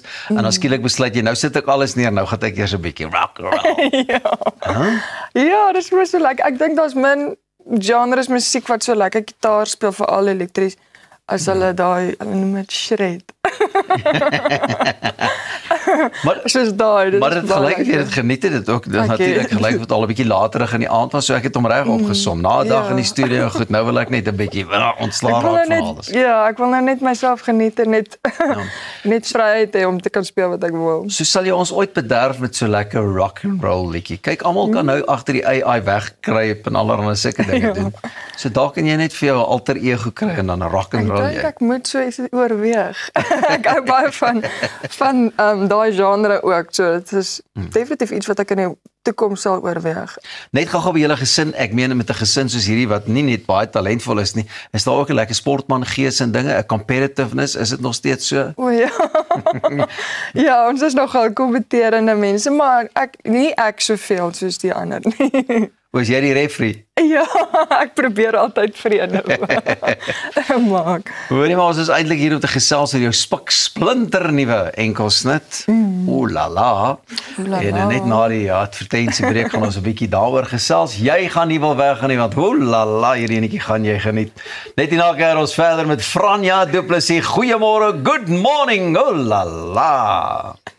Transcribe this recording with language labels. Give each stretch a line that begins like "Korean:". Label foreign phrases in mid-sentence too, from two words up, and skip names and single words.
Afrikaans: En dan skielik besluit jy nou sit ek alles neer, nou gaan ek eers 'n bietjie
English: rock and roll.
Afrikaans: Ja, dis mos so lekker. Ek dink daar's min genres musiek wat so lekker gitaar speel, veral elektries, as hulle daai, hulle noem dit shred. Maar soos daai, maar dit gelyk jy het geniet dit ook. Dit natuurlik gelyk wat al 'n bietjie laterig in die aand was, so ek het hom reg opgesom. Na 'n dag in die studio, goed, nou wil ek net 'n bietjie ontslaa raak van alles. Ja, ek wil nou net myself geniet en net vryheid hê om te kan speel wat ek wil. So sal jy ons ooit bederf met so lekker
English: rock and roll
Afrikaans: liedjie. Kyk, almal kan nou agter die AI wegkruip en allerlei sulke dinge doen. So daar kan jy net vir jou 'n alter ego kry en dan 'n
English: rock and roll.
Afrikaans: Ek dink ek moet so iets oorweeg. Ek hou baie van daai genre ook. So dit is definitief iets wat ek in die toekoms sal oorweeg. Net gou by julle gesin, ek meen met 'n gesin soos hierdie wat nie net baie talentvol is nie, is daar ook 'n lekker sportman gees en dinge, 'n competitiveness, is dit nog steeds so? O ja. Ja, ons is nogal kompeterende mense, maar nie ek soveel soos die ander nie. Was jy die referee? Ja, ek probeer altyd vrede maak. Hoorie maar, ons is eintlik hier om te gesels oor jou spiksplinter nuwe enkelsnit. Ooh la la. En net na die advertensiebreek gaan ons 'n bietjie daaroor gesels. Jy gaan nie wil weggaan nie, want ooh la la, hierdie enetjie gaan jy geniet. Net hierna kyk ons verder met Franja Du Plessis. Goeiemôre,
English: good morning,
Afrikaans: ooh la la.